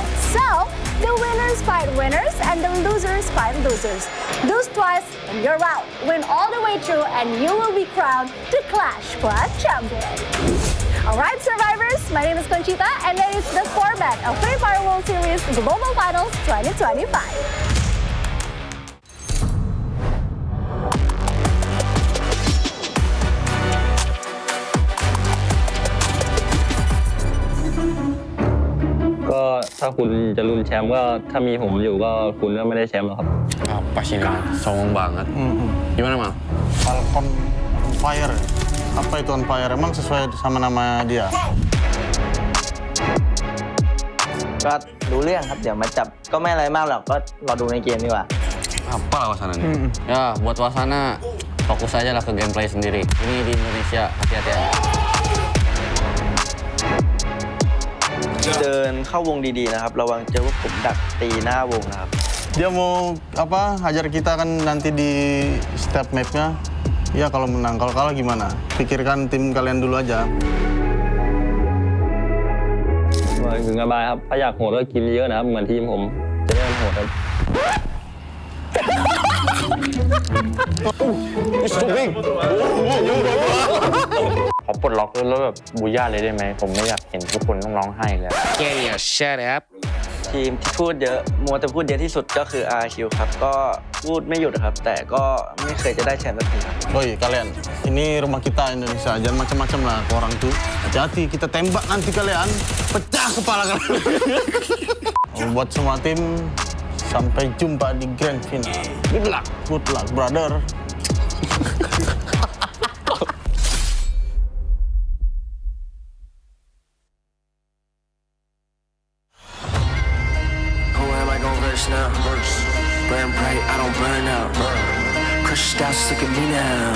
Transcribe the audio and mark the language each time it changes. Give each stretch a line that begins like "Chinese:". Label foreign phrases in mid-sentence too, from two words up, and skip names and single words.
English: So the winners fight winners and the losers fight losers. Lose twice and you're out. Win all the way through and you will be crowned the Clash Squad champion. Alright survivors, my name is Conchita and that is the format of Free Fire World Series Global Finals 2025.
Thai: ก็ถ้าคุณจะลุ้นแชมป์ก็ถ้ามีผมอยู่ก็คุณก็ไม่ได้แชมป์หรอกครับ
Indonesian: Pasti songong banget. Gimana, Mal?
English: Falcon on fire.
Indonesian: Apa itu
English: on fire?
Indonesian: Emang sesuai sama nama dia?
Thai: ก็รู้เรื่องครับเดี๋ยวมาจับก็ไม่อะไรมากหรอกก็รอดูในเกมดีกว่า
Indonesian: Apa lah wasananya? Ya, buat wasana fokus aja lah ke gameplay sendiri. Ini di Indonesia, hati-hati aja.
Thai: เดินเข้าวงดีๆนะครับระวังเจอว่าผมดักตีหน้าวงนะครับ
Indonesian: Dia mau apa? Hajar kita kan nanti di step map-nya. Ya kalau menang, kalau kalah gimana? Pikirkan tim kalian dulu aja.
Thai: ถึงสบายครับถ้าอยากโหดก็กินเยอะนะครับเหมือนทีมผมจะได้โหดครับ ขอปลดล็อกแล้วแบบบูย่าเลยได้ไหมผมไม่อยากเห็นทุกคนต้องร้องไห้แล้ว
English: Shut up.
Thai: ทีมที่พูดเยอะมัวแต่พูดเยอะที่สุดก็คือ RQ ครับก็พูดไม่หยุดครับแต่ก็ไม่เคยจะได้แชมป์สักทีครับ
Indonesian: Oi kalian, ini rumah kita Indonesia, jangan macam-macam lah ke orang tuh. Hati-hati kita tembak nanti kalian, pecah kepala kalian. Buat semua tim, sampai jumpa di grand final.
English: Good luck brother. Now. Burn bright, I don't burn out. Crushed out, look at me now.